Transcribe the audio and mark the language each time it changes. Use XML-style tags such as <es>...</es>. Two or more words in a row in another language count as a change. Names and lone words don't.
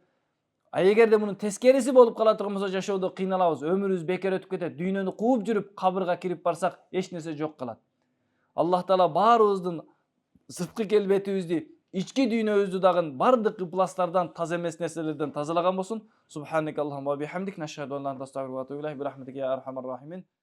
<ky>Эгерде мунун тескериси болуп кала турган болсо жашоодо кыйналабыз, өмүрүбүз бекер өтүп кетет. Дүйнөнү кууп жүрүп кабырга кирип барсак, эч нерсе жок калат. Аллах Таала баарыбыздын сырткы келбетибизди, ички дүйнөбүздү дагы бардык ыпластардан, таза эмес нерселерден тазалаган болсун.</ky> <ar>سبحانك اللهم وبحمدك نشهد أن لا إله إلا أنت أستغفرك وأتوب إليك برحمتك يا أرحم الراحمين.</ar>